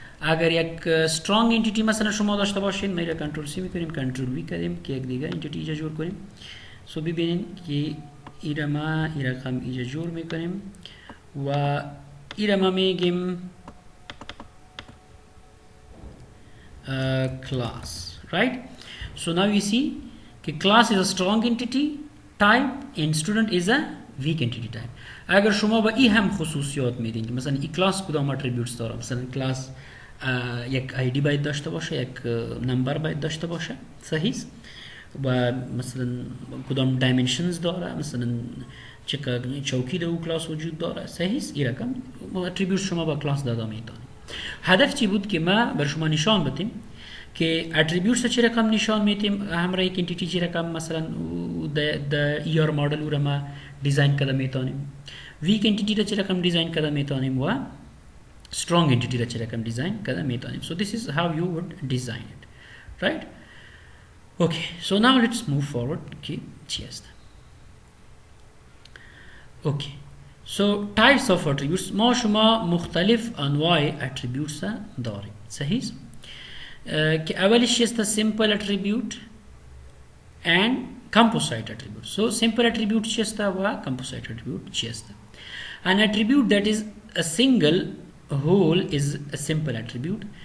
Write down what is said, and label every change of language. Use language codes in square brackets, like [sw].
[fa] اگر یک strong entity مثلا شما داشته باشین میره کنترل سی میکنیم کنترل وی کردیم که یک دیگه entity ایجا جور کنیم. سو ببینین که ایره ما ای رقم ایجا جور میکنیم و ایره ما میگیم class, right? [en] So now you see [hi] कि [en] class is a strong entity type and student is a weak entity type. [hi] अगर [fa] شما با ای هم خصوصیات میدین که مثلا ای class کدام attributes داره مثلا class یک ID باید داشته باشه یک نمبر باید داشته باشه صحیح و مثلا کدام dimensions داره مثلا چوکی دو class وجود داره صحیح این رقم attributes شما با class داده میتونید. هدف چی بود که ما بر شما نشان بدیم که اتریبیوتس چه رقم نشان میدیم همراه یک انتیتی چه رقم مثلا د ER مدل رو ما دیزاین کرده میتونیم ویک انتیتی را چه رقم دیزاین کرده میتونیم و strong entity را چه رقم دیزاین کرده میتونیم. [en] So this is how you would design it, right? Okay, so now let's move forward. [fa] Okay, چی است؟ Okay. [en] So types of attributes [fa] ما شما مختلف انواع attributes داریم صحیح که اولش است [en] simple attribute and composite attribute. So simple attribute [fa] چی است و [en] composite attribute [fa] چی است؟ [en] An attribute that is a single whole is a simple attribute.